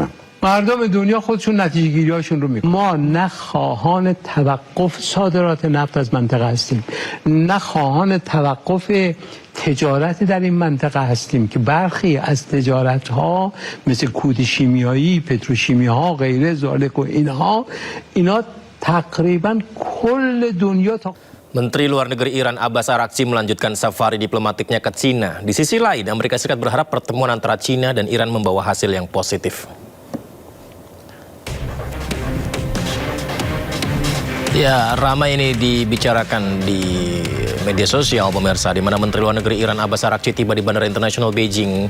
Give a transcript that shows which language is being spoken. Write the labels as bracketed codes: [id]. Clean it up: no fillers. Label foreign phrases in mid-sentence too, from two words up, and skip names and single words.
[fa] مردم دنیا خودشون نتیجه گیری هاشون رو میکنن. ما نه خواهان توقف صادرات نفت از منطقه هستیم، نه خواهان توقف تجارت در این منطقه هستیم که برخی از تجارت ها مثل کود شیمیایی، پتروشیمی ها، غیره ذالک و اینا تقریبا کل دنیا تا [id] Menteri Luar Negeri Iran Abbas Araghchi melanjutkan safari diplomatiknya ke Cina. Di sisi lain, Amerika Serikat berharap pertemuan antara Cina dan Iran membawa hasil yang positif. Ya, ramai ini dibicarakan di media sosial pemirsa, di mana Menteri Luar Negeri Iran Abbas Araghchi tiba di Bandara Internasional Beijing.